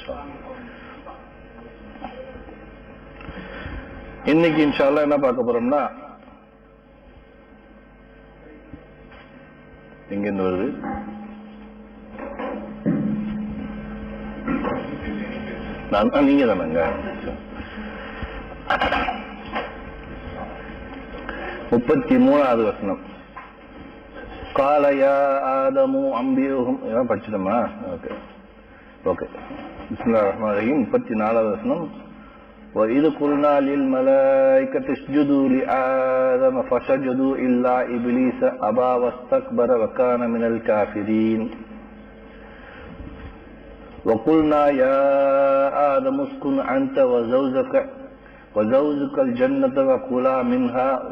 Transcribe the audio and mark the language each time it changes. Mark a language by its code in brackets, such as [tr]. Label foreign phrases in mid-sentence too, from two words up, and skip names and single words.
[ta] இன்னைக்கு [ar] إن شاء الله [ta] என்ன பார்க்க போறோம்னா, எங்க இருந்து வருது, நீங்க தானங்க 33வது வசனம். [ar] قال يا آدم أنبئهم படிச்சிட்டோமா? ஓகே. بسم الله الرحمن الرحيم. [ta] 34வது வசனம். [ar] وَإِذْ قُلْنَا لِلْمَلَائِكَةِ اسْجُدُوا لِآدَمَ فَسَجَدُوا إِلَّا إِبْلِيسَ أَبَى وَاسْتَكْبَرَ وَكَانَ مِنَ الْكَافِرِينَ وَقُلْنَا يَا آدَمُ اسْكُنْ أَنْتَ وَزَوْجُكَ الْجَنَّةَ وَكُلَا مِنْهَا